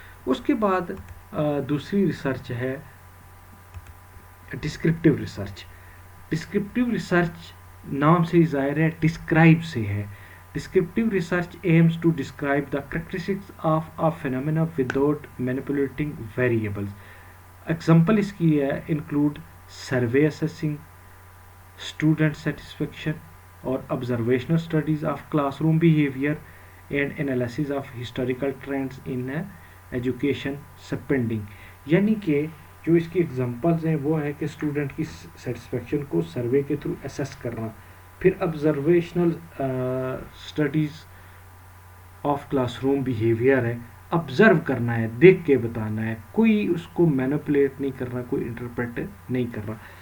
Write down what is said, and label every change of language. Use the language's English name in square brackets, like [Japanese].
[Urdu] اس کے بعد دوسری ریسرچ ہے ڈسکرپٹیو ریسرچ. ڈسکرپٹیو ریسرچ نام سے ہی ظاہر ہے ڈسکرائب سے ہے. [English] Descriptive research aims to describe the characteristics of a phenomena without manipulating variables. Example اس کی ہے include survey assessing, student satisfaction اور observational studies of classroom behavior and analysis of historical trends in education spending. [Urdu] یعنی کہ جو اس کی examples ہیں وہ ہے کہ اسٹوڈنٹ کی سیٹسفیکشن کو سروے کے تھرو اسیس کرنا, پھر [English] observational studies of classroom behavior [Urdu] ہے, آبزرو کرنا ہے, دیکھ کے بتانا ہے, کوئی اس کو مینوپولیٹ نہیں کرنا, کوئی انٹرپریٹ نہیں کرنا.